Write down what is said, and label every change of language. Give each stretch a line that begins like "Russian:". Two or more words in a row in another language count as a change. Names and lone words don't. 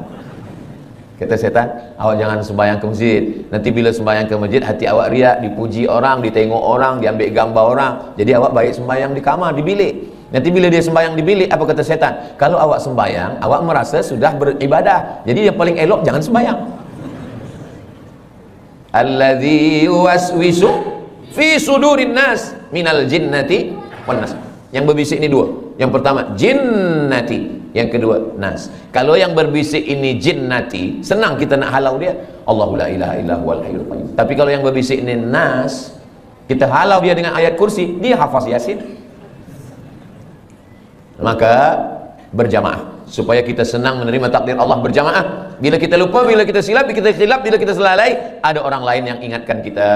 Malay: Kata setan, awak jangan sembahyang ke masjid. Nanti bila sembahyang ke masjid, hati awak riak, dipuji orang, ditengok orang, diambil gambar orang. Jadi awak baik sembahyang di kamar, di bilik. Nanti bila dia sembahyang di bilik, apa kata setan? Kalau awak sembahyang, awak merasa sudah beribadah. Jadi yang paling elok jangan sembahyang.
Arabic: Alladzi yuwaswisu fi sudurin nas minal jinnati wan nas.
Malay: Yang berbisik ini dua. Yang pertama jinnati, yang kedua nas. Kalau yang berbisik ini jinnati, senang kita nak halau dia.
Arabic: Allahu la ilaha illa huwal hayyul qayyum.
Malay: Tapi kalau yang berbisik ini nas, kita halau dia dengan ayat kursi, dia hafaz Yasin. Maka berjamaah supaya kita senang menerima takdir Allah berjamaah. Bila kita lupa, bila kita silap, bila kita selalai, ada orang lain yang ingatkan kita.